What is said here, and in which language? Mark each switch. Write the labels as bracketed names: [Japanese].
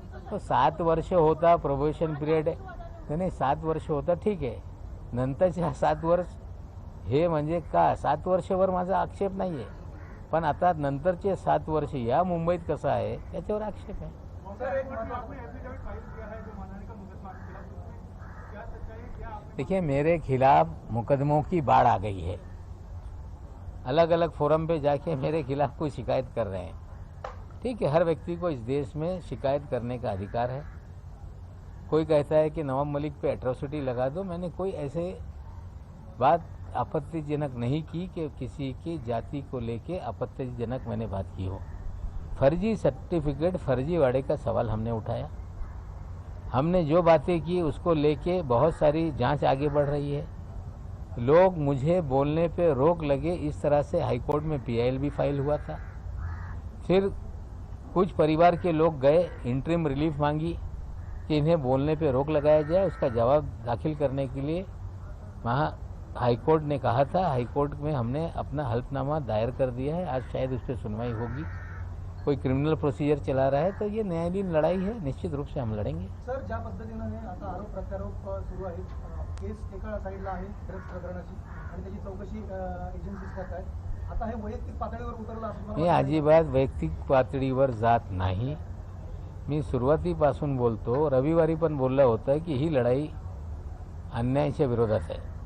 [Marathi] तो 7 वर्ष होता प्रोबेशन पिरियड, नाही 7 वर्ष होता, ठीक आहे। नंतरचे 7 वर्ष हे म्हणजे का, 7 वर्षावर माझा आक्षेप नाही आहे, पण आता नंतरचे 7 वर्ष या मुंबईत कसं आहे त्याच्यावर आक्षेप आहे। [Hindi] देखिए, मेरे खिलाफ मुकदमों की बाढ़ आ गई है। अलग अलग फोरम पे जाके मेरे खिलाफ कोई शिकायत कर रहे हैं। ठीक है, हर व्यक्ति को इस देश में शिकायत करने का अधिकार है। कोई कहता है कि नवाब मलिक पे एट्रोसिटी लगा दो, मैंने कोई ऐसे बात आपत्तिजनक नहीं की कि किसी की जाति को लेके आपत्तिजनक मैंने बात की हो। फर्जी सर्टिफिकेट, फर्जीवाड़े का सवाल हमने उठाया। हमने जो बातें की उसको लेके बहुत सारी जांच आगे बढ़ रही है। लोग मुझे बोलने पे रोक लगे, इस तरह से हाईकोर्ट में पीआईएल भी फाइल हुआ था। फिर कुछ परिवार के लोग गए, इंटरिम रिलीफ मांगी कि इन्हें बोलने पे रोक लगाया जाए। उसका जवाब दाखिल करने के लिए वहाँ हाईकोर्ट ने कहा था। हाईकोर्ट में हमने अपना हल्फनामा दायर कर दिया है। आज शायद उस पर सुनवाई होगी। कोई क्रिमिनल प्रोसीजर चला रहा है तो ये न्यायालयीन लड़ाई है, निश्चित रूप से हम लढेंगे। [Marathi] सर, ज्या पद्धतीने आता आरोप प्रत्यारोप सुरू आहे, केस एका साईडला आहे ड्रग्स प्रकरणाची आणि त्याची चौकशी एजन्सीज करत आहेत, आता हे वैयक्तिक पातळीवर उतरलं असं मी अजिबात वैयक्तिक पातळीवर जात नाही। मी सुरुवातीपासून बोलतो, रविवारी पण बोललं होतं की ही लढाई अन्यायाच्या विरोधात आहे।